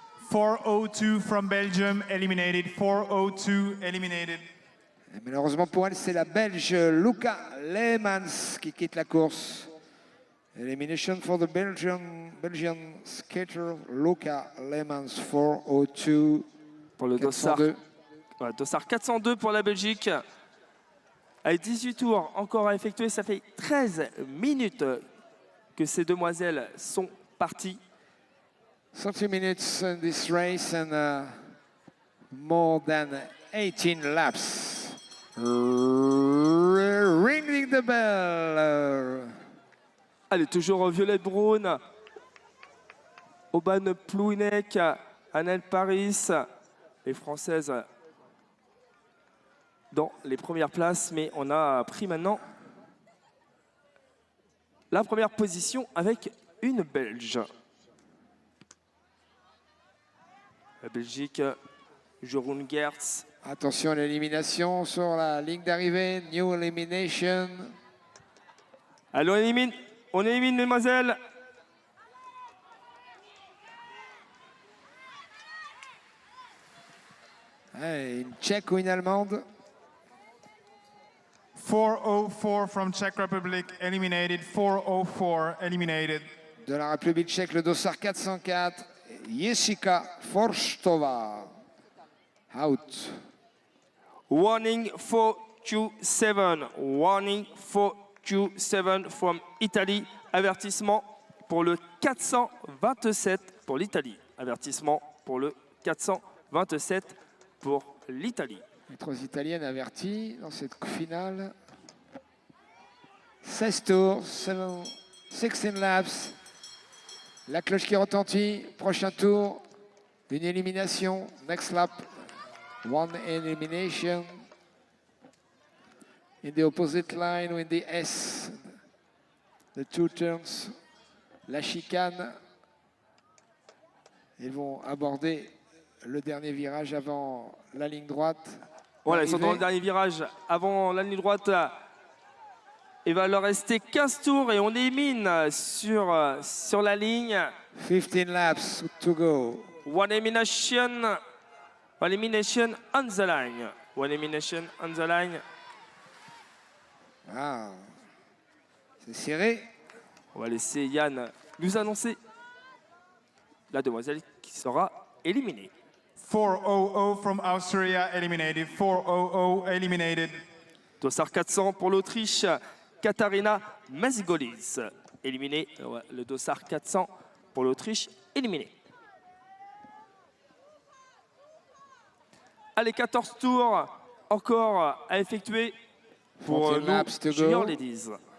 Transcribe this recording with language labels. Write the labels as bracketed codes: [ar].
[en] 402 from Belgium, eliminated. 402, eliminated. [fr] Et malheureusement pour elle, c'est la Belge Luca Leemans qui quitte la course. [en] Elimination for the Belgian skater Luca Leemans, 402. [fr] Pour le dossard 402 pour la Belgique. Avec 18 tours encore à effectuer, ça fait 13 minutes que ces demoiselles sont parties. [en] 30 minutes in this race and more than 18 laps. Ringing the bell. [fr] Allez, toujours Violette Braun, Aubin Plounek, Annette Paris, les Françaises dans les premières places, mais on a pris maintenant la première position avec une Belge. La Belgique, Jeroen Gertz. Attention à l'élimination sur la ligne d'arrivée. [en] New elimination. [fr] Allez, on élimine mesdemoiselles. Hey, une Tchèque ou une Allemande. [en] 404 from Czech Republic, eliminated. 404, eliminated. [fr] De la République tchèque, le dossard 404. Jessica Forstova. Out. [en] Warning 427. Warning 427 from Italy. [fr] Avertissement pour le 427 pour l'Italie. Avertissement pour le 427 pour l'Italie. Les 3 Italiennes averties dans cette finale. 16 tours, [en] 16 laps. [fr] La cloche qui retentit. Prochain tour, une élimination. [en] Next lap, one elimination. In the opposite line with the S. The 2 turns. [fr] La chicane. Ils vont aborder le dernier virage avant la ligne droite. Voilà, ils sont dans le dernier virage avant la ligne droite. Il va leur rester 15 tours et on élimine sur la ligne. [en] 15 laps to go. One elimination on the line. One elimination on the line. [fr] Ah, c'est serré. On va laisser Yann nous annoncer la demoiselle qui sera éliminée. [en] 400 from Austria eliminated. 400 eliminated. [fr] Dossard 400 pour l'Autriche. Katarina Mazigolis éliminée. Ouais, le dossard 400 pour l'Autriche éliminé. Allez, 14 tours encore à effectuer pour nos Junior Ladies.